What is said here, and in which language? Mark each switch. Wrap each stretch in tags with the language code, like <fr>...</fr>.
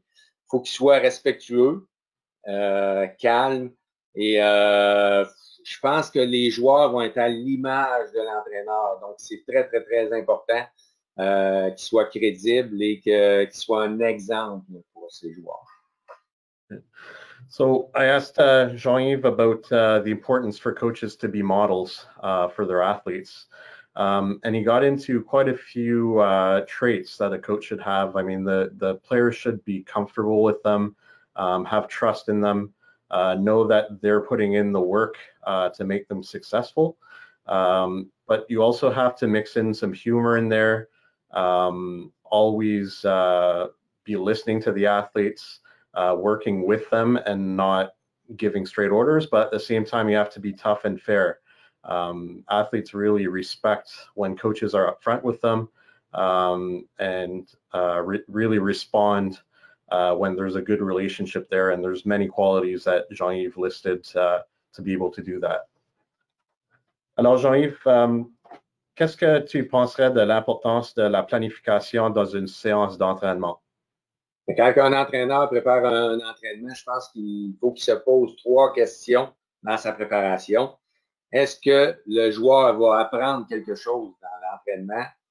<fr>Il faut qu'ils soient respectueux, calmes, et je pense que les joueurs vont être à l'image de l'entraîneur. Donc, c'est très important qu'ils soient crédibles et qu'ils soient un exemple pour ces joueurs.</fr> <en>So I asked Jean-Yves about the importance for coaches to be models for their athletes. And he got into quite a few traits that a coach should have. I mean, the players should be comfortable with them, have trust in them, know that they're putting in the work to make them successful. But you also have to mix in some humor in there, always be listening to the athletes, working with them and not giving straight orders, but at the same time, you have to be tough and fair. Athletes really respect when coaches are upfront with them and really respond when there's a good relationship there, and there's many qualities that Jean-Yves listed to be able to do that.</en> <fr>Alors Jean-Yves, qu'est-ce que tu penserais de l'importance de la planification dans une séance d'entraînement? Quand un entraîneur prépare un entraînement, je pense qu'il faut qu'il se pose 3 questions dans sa préparation. Est-ce que le joueur va apprendre quelque chose dans l'entraînement?</fr>